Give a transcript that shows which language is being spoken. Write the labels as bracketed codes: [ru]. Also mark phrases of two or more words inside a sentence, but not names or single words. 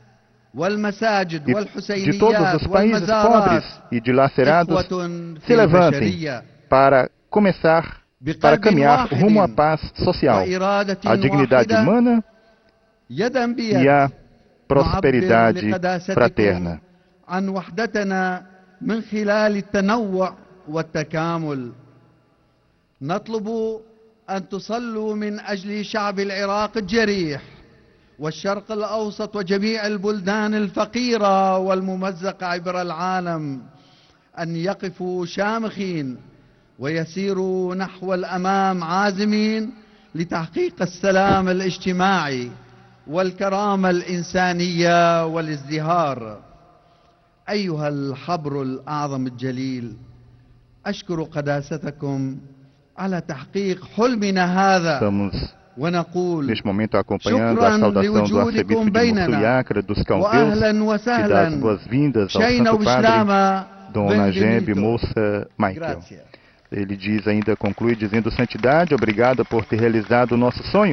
[pt] e de todos os países pobres e dilacerados se levantem para caminhar rumo à paz social, à dignidade humana e à prosperidade fraterna. [ar] والشرق الأوسط وجميع البلدان الفقيرة والممزقة عبر العالم أن يقفوا شامخين ويسيروا نحو الأمام عازمين لتحقيق السلام الاجتماعي والكرامة الإنسانية والازدهار. أيها الحبر الأعظم الجليل، أشكر قداستكم على تحقيق حلمنا هذا. [pt] Neste momento, acompanhando a saudação do arcebispo de Mossul e Acre dos Caldeus, que dá as boas-vindas ao Santo Padre, Dom Najib Moussa Michael. Ele diz ainda, conclui dizendo: Santidade, obrigado por ter realizado o nosso sonho.